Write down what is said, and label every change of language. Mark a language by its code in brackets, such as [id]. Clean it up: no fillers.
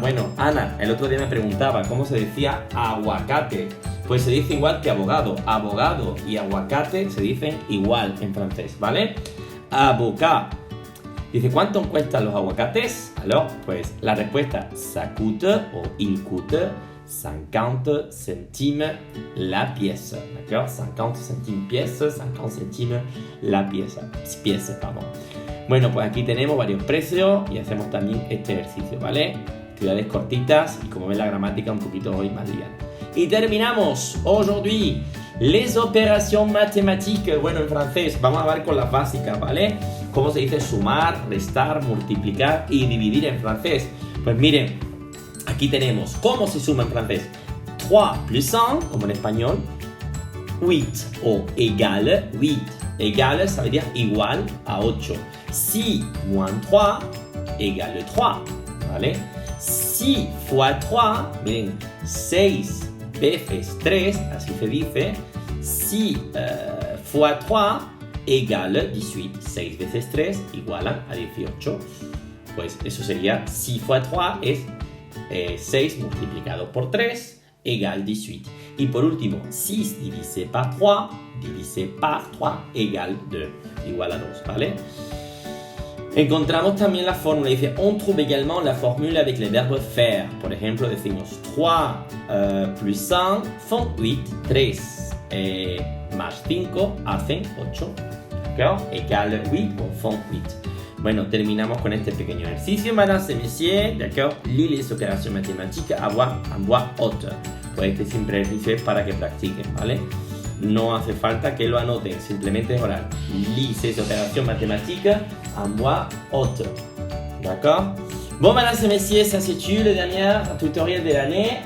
[es] Bueno, Ana, el otro día me preguntaba cómo se decía aguacate. Pues se dice igual que abogado. Abogado y aguacate se dicen igual en francés, ¿vale? Avocat. Dice, ¿cuánto cuestan los aguacates? [fr] Alors, [es] pues la respuesta, [fr] ça coûte o il coûte 50 centimes la pièce. D'accord? 50 centimes pièce, 50 centimes [es] la pieza. Pieza, [fr] pardon. [es] Bueno, pues aquí tenemos varios precios y hacemos también este ejercicio, ¿vale? Actividades cortitas y como ven la gramática un poquito hoy más liviana. Y terminamos [fr] aujourd'hui les opérations mathématiques. [es] Bueno, en francés vamos a ver con las básicas, ¿vale? ¿Cómo se dice sumar, restar, multiplicar y dividir en francés? Pues miren, aquí tenemos cómo se suma en francés. 3 plus 1, como en español. 8 o égale 8. [fr] Égale, ça veut dire [es] igual a 8. [fr] 6 moins 3 égale 3, ¿vale? [es] 6 fois 3, miren, 6 veces 3, así se dice. [fr] 6 fois 3 égale 18. [es] 6 veces 3 igualan a 18. Pues eso sería [fr] 6 fois 3 [es] es 6 multiplicado por 3 [fr] égale 18. [es] Y por último, 6 [fr] divisé par 3 divisé par 3 égale 2, [es] igual a 2, ¿vale? Encontramos también la fórmula, dice, [fr] on trouve également la formule avec le verbe faire. [es] Por ejemplo, decimos [fr] 3 plus 1 font 8, [es] 3 más 5 hacen 8, ¿d'accord? Égale 8 o font 8. Bueno, terminamos con este pequeño ejercicio, [fr] mesdames et messieurs, d'accord? Lisez les opérations mathématiques à voix haute. [es] Pues este simple ejercicio es para que practiquen, ¿vale? No hace falta que lo anoten, simplemente es oral. [fr] Lisez ces opérations mathématiques en voix haute. D'accord? Bon, mesdames et messieurs, ça c'est le dernier tutoriel de l'année.